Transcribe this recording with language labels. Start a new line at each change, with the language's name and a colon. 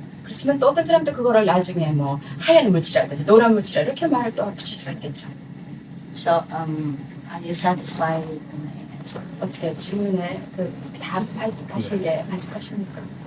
Korean: 그렇지만 또 어떤 사람도 그거를 나중에 뭐 하얀 물질이라든지 노란 물질이라 이렇게 말을 또 붙일 수가 있겠죠.
English: So, are you satisfied with my answer?
Korean: 어떻게 질문에 다 하신 게 만족하십니까?